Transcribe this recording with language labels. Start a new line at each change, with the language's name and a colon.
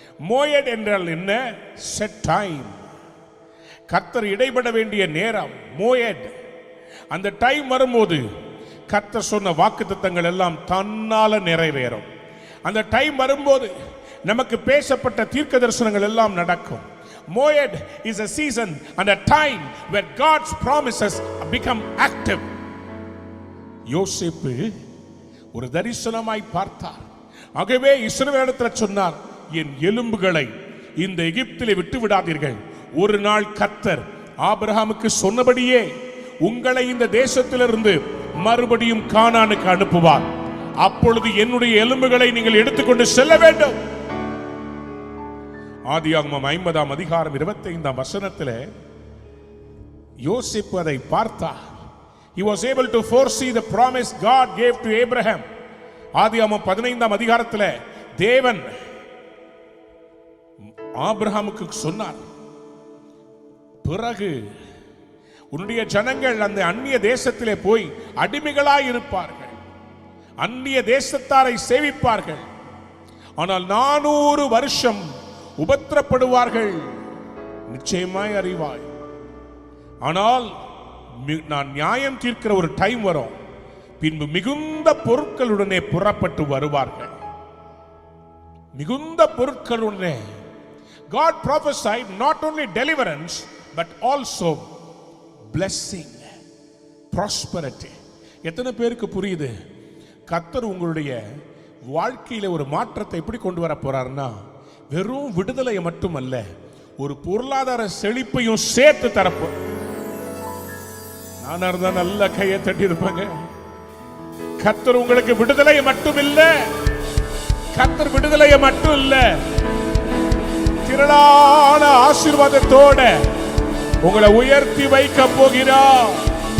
Tamil: மோயட் என்றால் என்ன? Set time. கர்த்தர் இடைபட வேண்டிய நேரம் மோயட். அந்த டைம் வரும்போது கர்த்தர் சொன்ன வாக்குத்தத்தங்கள் எல்லாம் தன்னால நிறைவேறும். அந்த டைம் வரும்போது நமக்கு பேசப்பட்ட தீர்க்க தரிசனங்கள் எல்லாம் நடக்கும்.
English: Moed is a season and a time where God's promises become active.
Tamil: யோசேப்பு ஒரு தரிசனமாய் பார்த்தார். ஆகவே இஸ்ரவேலிடத்தில் சொன்னார், என் எலும்புகளை இந்த எகிப்திலே விட்டு விடாதீர்கள். ஒரு நாள் கர்த்தர் ஆபிரகாமுக்கு சொன்னபடியே உங்களை இந்த தேசத்திலிருந்து மறுபடியும் கானானுக்கு அனுப்புவார். அப்பொழுது என்னுடைய எலும்புகளை நீங்கள் எடுத்துக்கொண்டு செல்ல வேண்டும். ஆதியாகமம் 50ஆம் அதிகாரம் 25ஆம் வசனத்திலே யோசேப்பு அதை பார்த்தார்.
English: He was able to foresee the promise God gave to Abraham.
Tamil: ஆதியாகமம் 15ஆம் அதிகாரத்திலே தேவன் ஆபிரகாமுக்கு சொன்னார், பிறகு உன்னுடைய ஜனங்கள் அந்த அந்நிய தேசத்திலே போய் அடிமைகளாய் இருப்பார்கள், அந்நிய தேசத்தாரை சேவிப்பார்கள், ஆனால் 400 வருஷம் உபத்திரப்படுவார்கள், நிச்சயமாய் அறிவாய். ஆனால் நான் நியாயம் தீர்க்கிற ஒரு டைம் வரும், பின்பு மிகுந்த பொருட்களுடனே புறப்பட்டு வருவார்கள். மிகுந்த பொருட்களுடனே.
English: God prophesied not only deliverance but also blessing, prosperity.
Tamil: எத்தனை பேருக்கு புரியுது? கர்த்தர் உங்களுடைய வாழ்க்கையில ஒரு மாற்றத்தை எப்படி கொண்டு வர போறாருன்னா, வெறும் விடுதலையை மட்டுமல்ல, ஒரு பொருளாதார செழிப்பையும் சேர்த்து தரப்போ. நான் இருந்தா நல்ல கையை தட்டி இருப்பாங்க. கர்த்தர் உங்களுக்கு விடுதலையை மட்டும் இல்ல, கர்த்தர் விடுதலையை மட்டும் இல்ல, திரளான ஆசீர்வாதத்தோட உங்களை உயர்த்தி வைக்க போகிறார்.